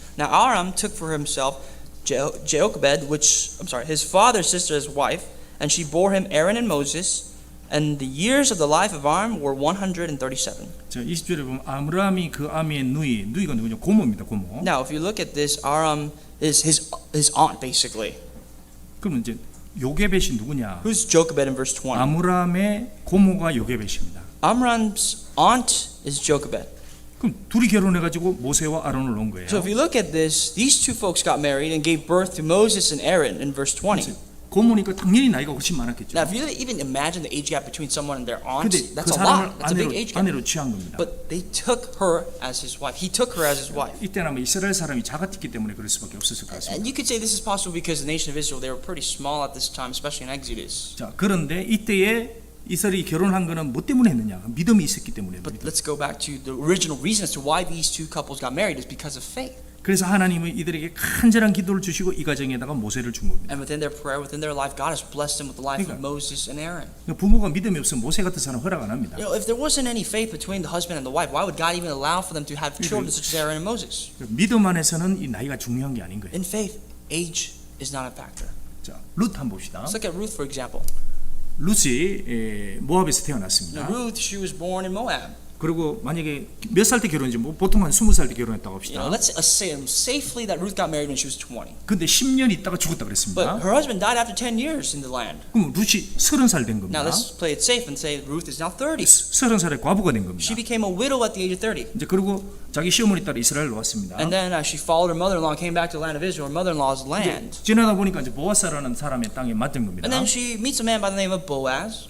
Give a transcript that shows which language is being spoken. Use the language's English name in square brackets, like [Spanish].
[English] Now Aram took for himself Jochebed, his father's sister's wife, and she bore him Aaron and Moses. And the years of the life of Aram were 137. [Korean] 자, 20절에 보면 아므람이 그 아미의 누이가 누구냐? 고모입니다. 고모. [English] Now, if you look at this, Aram is his aunt, basically. [Korean] 그러면 이제 요게벳이 누구냐? [English] Who's Jochebed in verse 20? [Korean] 아므람의 고모가 요게벳입니다. [English] Amram's aunt is Jochebed. [Korean] 그럼 둘이 결혼해가지고 모세와 아론을 놓은 거예요. [English] So if you look at this, these two folks got married and gave birth to Moses and Aaron in verse 20. [Korean] 고모니까 당연히 나이가 훨씬 많았겠죠. [English] Now, if you even imagine the age gap between someone and their aunt, [Korean] 근데 [English] that's [Korean] 그 [English] a lot. [Korean] 사람을 [English] That's a big age gap. [Korean] 아내로 취한 겁니다. [English] But they took her as his wife. He took her as his wife. [Korean] 이때는 아마 이스라엘 사람이 작았기 때문에 그럴 수밖에 없었을 것 같습니다. [English] And you could say this is possible because the nation of Israel, they were pretty small at this time, especially in Exodus. [Korean] 자, 그런데 이때에 이스라엘이 결혼한 거는 뭐 때문에 했느냐? 믿음이 있었기 때문에. [English] But let's go back to the original reason as to why these two couples got married is because of faith. [Korean] 그래서 하나님은 이들에게 간절한 기도를 주시고 이 가정에다가 모세를 준 겁니다. [English] And within their prayer, within their life, God has blessed them with the life of [Korean] 그러니까. [English] Moses and Aaron. [Korean] 부모가 믿음이 없으면 모세 같은 사람 허락 안 합니다. [English] You know, if there wasn't any faith between the husband and the wife, why would God even allow for them to have children such as Aaron and Moses? [Korean] 믿음 안에서는 이 나이가 중요한 게 아닌 거예요. [English] In faith, age is not a factor. [Korean] 자, 룻 한번 봅시다. [English] Let's look at Ruth, for example. [Korean] 룻이 모압에서 [English] Now, [Korean] 태어났습니다. [English] Ruth, she was born in Moab. [Korean] 그리고 만약에 몇 살 때 결혼인지 뭐 보통 한 20살 때 결혼했다고 합시다. [English] know, let's assume safely that Ruth got married when she was 20. [Korean] 근데 10년 있다가 죽었다 그랬습니다. [English] But her husband died after 10 years in the land. [Korean] 그럼 룻이 30살 된 겁니다. [English] Now, let's play it safe and say Ruth is now 30. [Korean] 30살에 과부가 된 겁니다. [English] She became a widow at the age of 30. [Korean] 이제 그리고 자기 시어머니 따라 이스라엘로 왔습니다. [English] And then she followed her mother-in-law and came back to the land of Israel, her mother-in-law's land. [Korean] 지나다 보니까 이제 보아스라는 사람의 땅에 맞은 겁니다. [English] And then she meets a man by the name of Boaz.